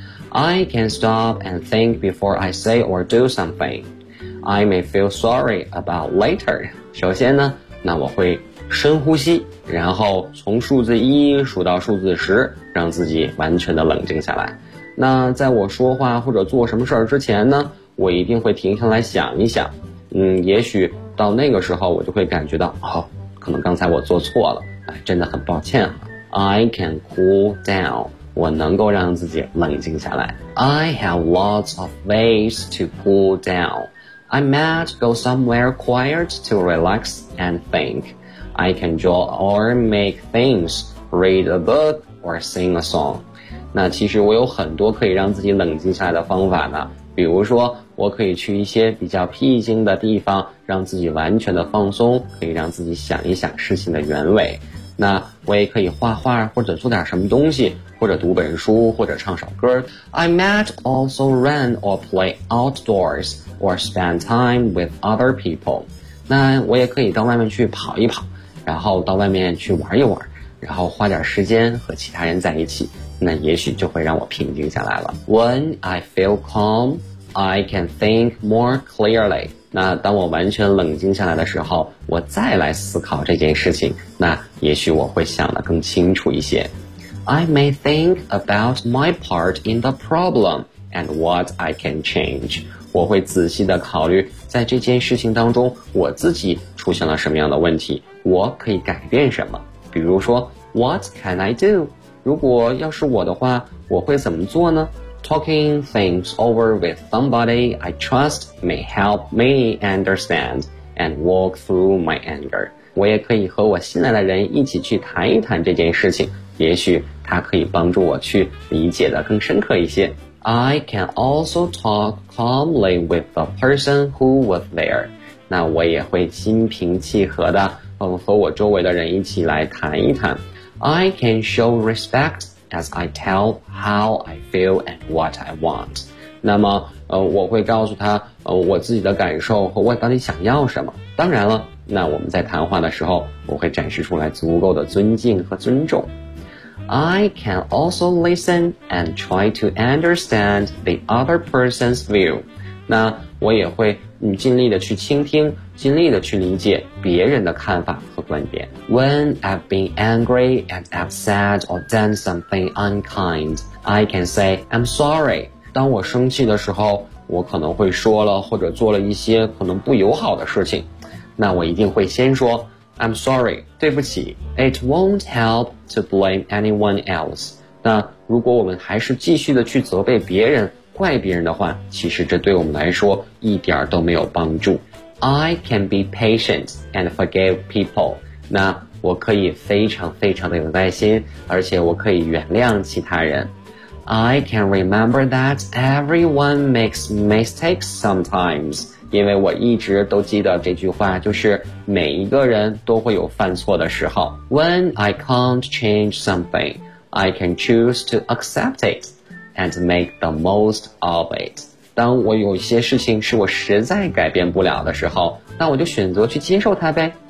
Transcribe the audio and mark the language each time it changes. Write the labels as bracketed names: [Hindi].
[English] I can stop and think before I say or do something. I may feel sorry about later. [Chinese] 首先呢，那我会深呼吸，然后从数字一数到数字十，让自己完全的冷静下来。那在我说话或者做什么事儿之前呢，我一定会停下来想一想。也许到那个时候我就会感觉到，哦，可能刚才我做错了，哎，真的很抱歉啊。 [English] I can cool down. [Chinese] 我能够让自己冷静下来。 [English] I have lots of ways to cool down. I might go somewhere quiet to relax and think. I can draw or make things, read a book or sing a song. [Chinese] 那其实我有很多可以让自己冷静下来的方法呢。比如说，我可以去一些比较僻静的地方，让自己完全的放松，可以让自己想一想事情的原委。那我也可以画画或者做点什么东西，或者读本书，或者唱首歌。 [English] I might also run or play outdoors or spend time with other people. [Chinese] 那我也可以到外面去跑一跑，然后到外面去玩一玩，然后花点时间和其他人在一起，那也许就会让我平静下来了。 [English] When I feel calm, I can think more clearly. [Chinese] 那当我完全冷静下来的时候，我再来思考这件事情，那也许我会想得更清楚一些。 [English] I may think about my part in the problem and what I can change. [Chinese] 我会仔细地考虑在这件事情当中我自己出现了什么样的问题，我可以改变什么。比如说 [English] What can I do? [Chinese] 如果要是我的话，我会怎么做呢？ [English] Talking things over with somebody I trust may help me understand and walk through my anger. [Chinese] 我也可以和我信赖的人一起去谈一谈这件事情，也许他可以帮助我去理解的更深刻一些。 [English] I can also talk calmly with the person who was there. [Chinese] 那我也会心平气和的和我周围的人一起来谈一谈。 [English] I can show respect. As I tell how I feel and what I want. [Chinese] 那么我会告诉他我自己的感受和我到底想要什么。当然了，那我们在谈话的时候，我会展示出来足够的尊敬和尊重。 [English] I can also listen and try to understand the other person's view. [Chinese] 那我也会尽力的去倾听，尽力的去理解别人的看法和观点。 [English] When I've been angry and upset or done something unkind, I can say I'm sorry. [Chinese] 当我生气的时候，我可能会说了或者做了一些可能不友好的事情，那我一定会先说 [English] I'm sorry, [Chinese] 对不起。 [English] It won't help to blame anyone else. [Chinese] 那如果我们还是继续的去责备别人，怪别人的话，其实这对我们来说一点都没有帮助。 [English] I can be patient and forgive people. [Chinese] 那我可以非常非常的有耐心，而且我可以原谅其他人。 [English] I can remember that everyone makes mistakes sometimes. [Chinese] 因为我一直都记得这句话，就是每一个人都会有犯错的时候。 [English] When I can't change something, I can choose to accept it. And make the most of it. [Chinese] 当我有一些事情是我实在改变不了的时候，那我就选择去接受它呗。